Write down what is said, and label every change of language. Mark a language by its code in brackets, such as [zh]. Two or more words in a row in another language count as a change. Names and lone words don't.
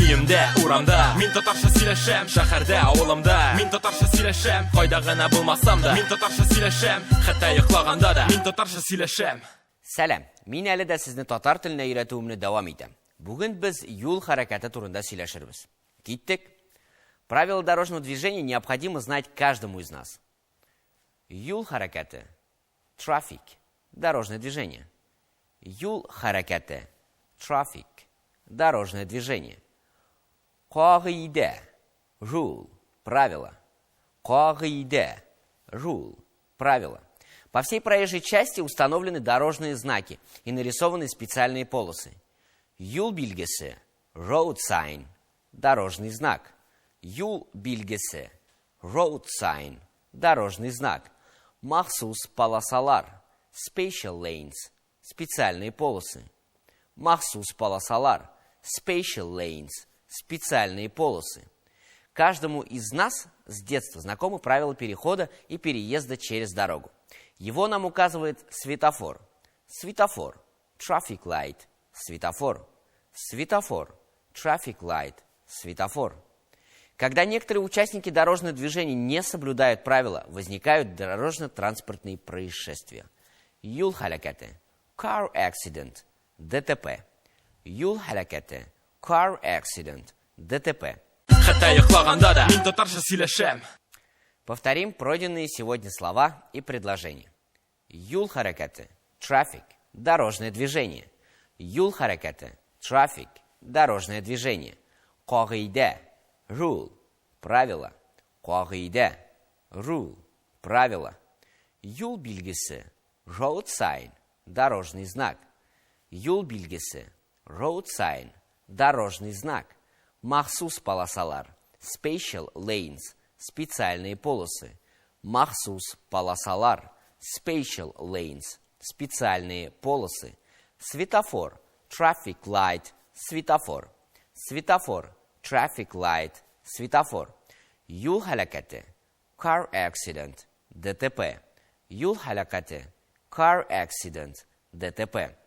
[tt] Мәктәбемдә, урамда Мин татарча сөйләшәм, шәһәрдә, авылымда Мин татарча сөйләшәм, кайда гына булмасам да Мин татарча сөйләшәм, хәтта йоклаганда да Мин татарча сөйләшәм. Сәлам, мин әле дә сезне татар теленә өйрәтүемне дәвам итәм. Бүген без юл хәрәкәте турында сөйләшербез. Киттек. [ru] Правила дорожного движения необходимо знать каждому из нас. [tt] Юл хәрәкәте, traffic, [ru] дорожное движение. [tt] Юл хәрәкәте, traffic, [ru] дорожное движение. [tt] Кагыйдә, rule, правило. Кагыйдә, [en] rule, [ru] правило. По всей проезжей части установлены дорожные знаки и нарисованы специальные полосы. [tt] Юл билгесе, [en] road sign, [ru] дорожный знак. [tt] Юл билгесе, [en] road sign, [ru] дорожный знак. [tt] Махсус полосалар, [en] special lanes, [ru] специальные полосы. [tt] Махсус полосалар, [en] special lanes, [ru] специальные полосы. Каждому из нас с детства знакомы правила перехода и переезда через дорогу. Его нам указывает светофор. [en] Светофор, traffic light, светофор. Светофор, traffic light, светофор. [ru] Когда некоторые участники дорожного движения не соблюдают правила, возникают дорожно-транспортные происшествия. [tt] Юл хәрәкәте, [en] car accident, [ru] ДТП. [tt] Юл хәрәкәте, [en] car accident, [ru] ДТП. [tt] Хәтта йоклаганда да Мин татарча сөйләшәм. [ru] Повторим пройденные сегодня слова и предложения. [tt] Юл хәрәкәте, traffic, [ru] дорожное движение. [tt] Юл хәрәкәте, traffic, [ru] дорожное движение. [tt] Кагыйдә, rule, правило. Кагыйдә, rule, правило. Юл билгесе, [en] road sign, [ru] дорожный знак. [tt] Юл билгесе, [en] road sign, [ru] дорожный знак. [tt] Махсус полосалар, [en] special lanes, [ru] специальные полосы. [tt] Махсус полосалар, [en] special lanes, [ru] специальные полосы. [tt] Светофор, [en] traffic light, [ru] светофор. [tt] Светофор, [en] traffic light, [ru] светофор. [tt] Юл хәрәкәте, [en] car accident, [ru] ДТП. [tt] Юл хәрәкәте, [en] car accident, [ru] ДТП.